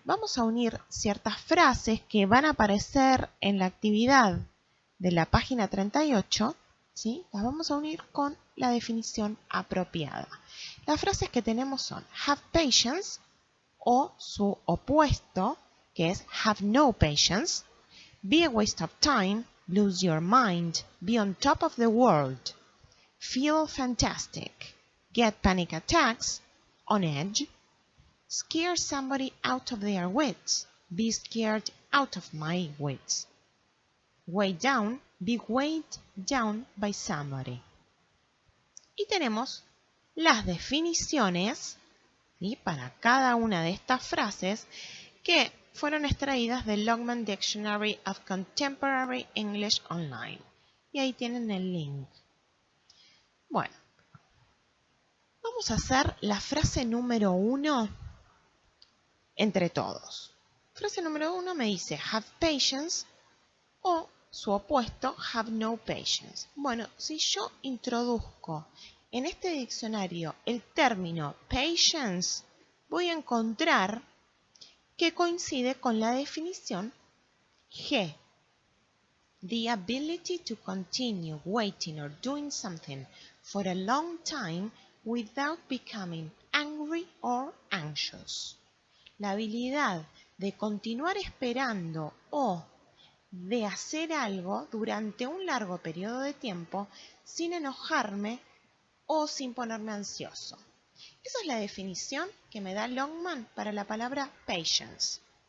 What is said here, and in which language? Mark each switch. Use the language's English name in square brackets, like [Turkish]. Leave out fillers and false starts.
[Spanish] Vamos a unir ciertas frases que van a aparecer en la actividad de la página 38, ¿sí? Las vamos a unir con la definición apropiada. Las frases que tenemos son [English] have patience [Spanish] o su opuesto, que es [English] have no patience. Be a waste of time, lose your mind, be on top of the world, feel fantastic, get panic attacks, on edge, scare somebody out of their wits, be scared out of my wits, weigh down, be weighed down by somebody. [Spanish] Y tenemos las definiciones, ¿sí? Para cada una de estas frases que fueron extraídas del Longman Dictionary of Contemporary English Online. Y ahí tienen el link. Bueno, vamos a hacer la frase número 1 entre todos. Frase número 1 me dice [English] have patience [Spanish] o su opuesto [English] have no patience. [Spanish] Bueno, si yo introduzco en este diccionario el término patience, voy a encontrar que coincide con la definición G. [English] The ability to continue waiting or doing something for a long time without becoming angry or anxious. [Spanish] La habilidad de continuar esperando o de hacer algo durante un largo periodo de tiempo sin enojarme o sin ponerme ansioso. Esa es la definición que me da Longman para la palabra patience.